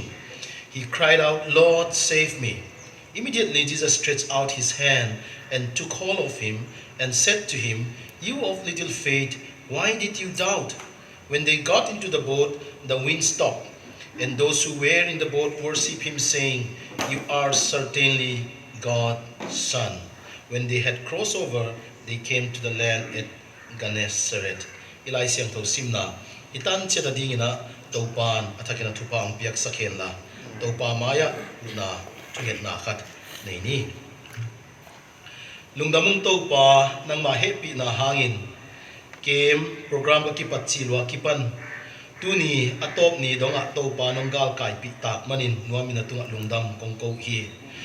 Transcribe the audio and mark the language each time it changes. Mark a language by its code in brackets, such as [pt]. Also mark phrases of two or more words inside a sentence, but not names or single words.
[en] He cried out, "Lord, save me." Immediately Jesus stretched out his hand and took hold of him and said to him, "You of little faith, why did you doubt?" When they got into the boat, the wind stopped, and those who were in the boat worshipped him, saying, "You are certainly God's Son." When they had crossed over, they came to the land at Gennesaret. [ctd] Ilai siang tho simna itan cheta dingina topan athakina thupa ang piak sakhenla topa maya na thuget na khat nei ni lungdamung topa nang ma happy na hangin kem program ka kipatchilwa kipan tuni atop ni donga topa nonggal kai pi tak manin nuamina tunga lungdam kongko hi to